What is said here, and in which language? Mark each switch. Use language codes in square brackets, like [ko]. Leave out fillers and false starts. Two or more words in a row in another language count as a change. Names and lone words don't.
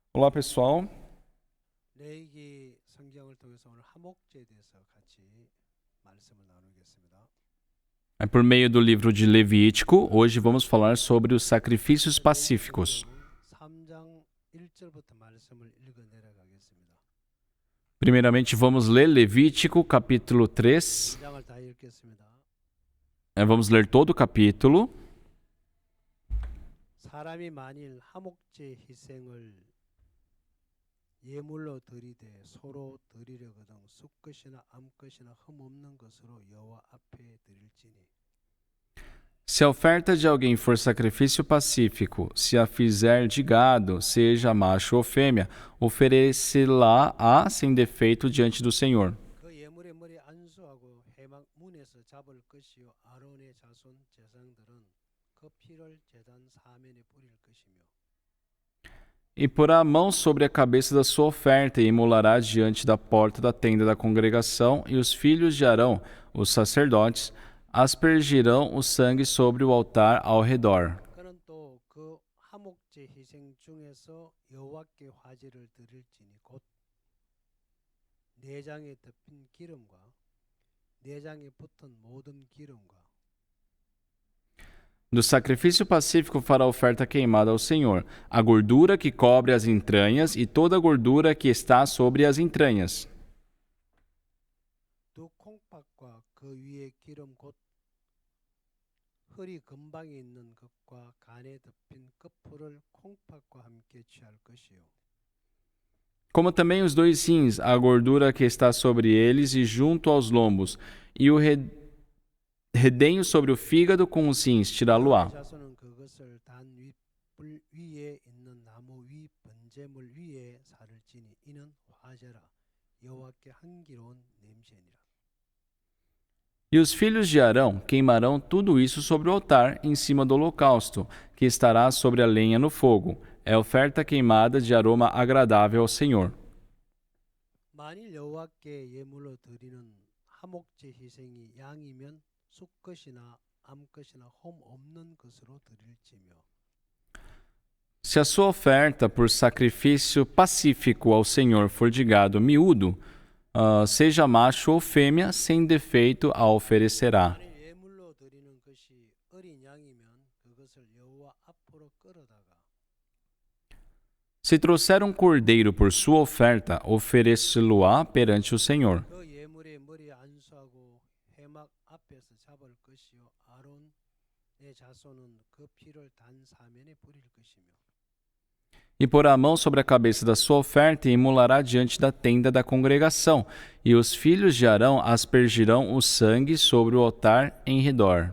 [pt] Olá, pessoal. [ko] 레위기 성경을 통해서 오늘 하목제에 대해서 같이 말씀을 나누겠습니다. [pt] Por meio do livro de Levítico, hoje vamos falar sobre os sacrifícios pacíficos. [ko] 3장 1절부터 말씀을 읽어 내려가겠습니다. [pt] Primeiramente, vamos ler Levítico, capítulo 3. [ko] 2장을 다 읽겠습니다. [pt] Vamos ler todo o capítulo. [ko] 사람이 만일 하목제 희생을 예물로 드리되 서로 드리려거든 숫것이나 암것이나 흠없는 것으로 여호와 앞에 드릴지니 [pt] Se a oferta de alguém for sacrifício pacífico, se a fizer de gado, seja macho ou fêmea, oferecê-la-á sem defeito diante do Senhor. [ko] 그 예물의 머리 안수하고 회막 문에서 잡을 것이요 아론의 자손 제사장들은 그 피를 제단 사면에 뿌릴 것이며 [pt] E porá a mão sobre a cabeça da sua oferta e imolará diante da porta da tenda da congregação, e os filhos de Arão, os sacerdotes, aspergirão o sangue sobre o altar ao redor. [ko] 그는 또 그 하목제 희생 중에서 여호와께 화제를 드릴지니 곧 내장에 덮인 기름과 내장에 붙은 모든 기름과 [pt] Do sacrifício pacífico fará oferta queimada ao Senhor, a gordura que cobre as entranhas e toda a gordura que está sobre as entranhas. [ko] 두 콩팥과 그 위에 기름 곧 허리 근방에 있는 것과 간에 덮인 끝풀을 콩팥과 함께 취할 것이요 [pt] Como também os dois rins, a gordura que está sobre eles e junto aos lombos, e o redenho sobre o fígado com os rins, tirá-lo-á. [ko] 자손은 그것을 단 윗불 위에 있는 나무 위 번제물 위에 사를지니 이는 화제라 여호와께 향기로운 냄새니라. [pt] E os filhos de Arão queimarão tudo isso sobre o altar, em cima do holocausto, que estará sobre a lenha no fogo. É oferta queimada de aroma agradável ao Senhor. [ko] 만일 여호와께 예물로 드리는 하목제 희생이 양이면 숫것이나 암것이나 홈 없는 것으로 드릴지며 [pt] Se a sua oferta por sacrifício pacífico ao Senhor for de gado miúdo, seja macho ou fêmea, sem defeito a oferecerá. [ko] 만일 예물로 드리는 것이 어린 양이면 그것을 여호와 앞으로 끌어다가 [pt] Se trouxer um cordeiro por sua oferta, oferecê-lo-á perante o Senhor. [ko] 그 예물의 머리에 안수하고 회막 앞에서 잡을 것이요 아론의 자손은 그 피를 단 사면에 뿌릴 것이며 [pt] E porá a mão sobre a cabeça da sua oferta e imolará diante da tenda da congregação, e os filhos de Arão aspergirão o sangue sobre o altar em redor.